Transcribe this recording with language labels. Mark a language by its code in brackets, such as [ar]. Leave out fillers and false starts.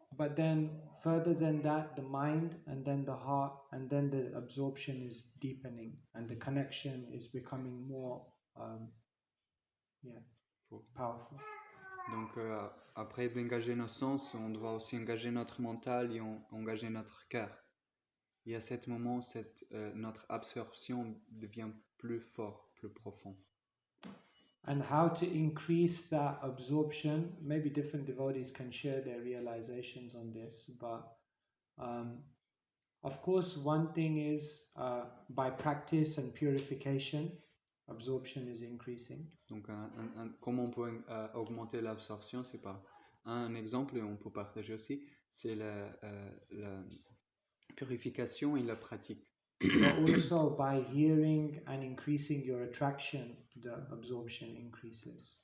[en] But then further than that, the mind and then the heart and then the absorption is deepening and the connection is becoming more powerful. [fr] Donc après d'engager nos sens, on doit aussi engager notre mental et engager notre cœur. Et à ce moment, notre absorption devient plus fort, plus profond. [en] And how to increase that absorption, maybe different devotees can share their realizations on this, but of course one thing is by practice and purification, absorption is increasing. [fr] Donc comment on peut augmenter l'absorption, c'est pas un exemple, et on peut partager aussi, c'est la purification et la pratique. [en] But also by hearing and increasing your attraction, the absorption increases.